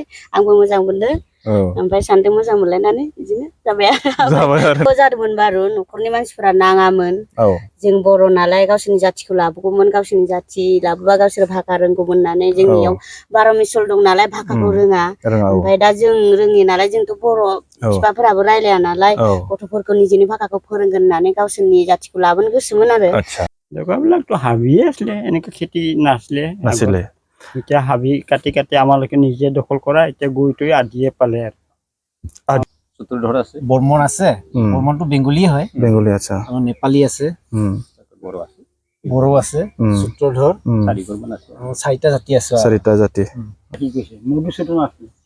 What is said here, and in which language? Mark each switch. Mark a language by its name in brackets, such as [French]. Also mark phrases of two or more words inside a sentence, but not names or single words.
[Bodo] आंबो मोजां मोनदों ओमफ्राय सानदों मोजां मोनलायनानै बिदिनो जाबाय आरो जादोंमोन बारु न'खरनि मानसिफोरा नाङामोन जों बर' नालाय गावसोरनि जाथिखौ लाबोगौमोन गावसोरनि जाथि लाबोबा गावसोर भाषा रोंगौमोन होननानै जोंनियाव 12 मिसल दं नालाय भाषाखौ रोङा ओमफ्राय दा जों रोङि नालाय जोंथ' बर' बिफाफोराबो रायलाया नालाय गथ'फोरखौ निजेनि भाषाखौ फोरोंगोन होननानै गावसोरनि जाथिखौ लाबोनो गोसोमोन आरो [Assamese] জেগাবিলাকতো হাবিয়ে আছিলে এনেকে খেতি নাছিলে এতিয়া হাবি কাটি কাটি আমালোকে নিজে দখল কৰা এতিয়া গৈ আদিয়ে পালে আৰু সূত্ৰধৰ আছে বৰ্মন আছে বৰ্মনটো বেংগলী হয় বেংগলী আচ্ছা আৰু নেপালী আছে বড়ো আছে সূত্ৰধৰ চাৰিঘৰমান আছে চাৰিটা জাতি আছে চাৰিটা জাতি কি কৈছে মধুসূদন আছে